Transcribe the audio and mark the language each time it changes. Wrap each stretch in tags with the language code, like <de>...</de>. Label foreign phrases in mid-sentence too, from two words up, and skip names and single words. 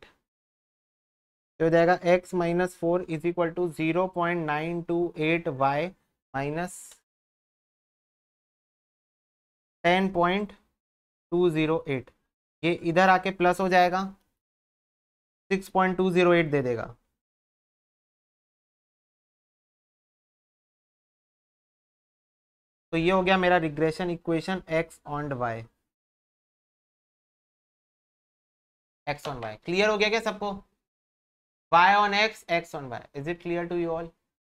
<hi>तो हो जाएगा</hi> <en>x minus 4 is equal to 0.928 y minus 10.208,</en> <hi>ये इधर आके प्लस हो जाएगा, 6.208 दे देगा। तो ये हो गया मेरा</hi> <en>regression equation x on y, x on y, एक्स ऑन वाई। क्लियर</en> <hi>हो गया क्या सबको?</hi> <en>y on x, x on y. Is it clear to you all?</en>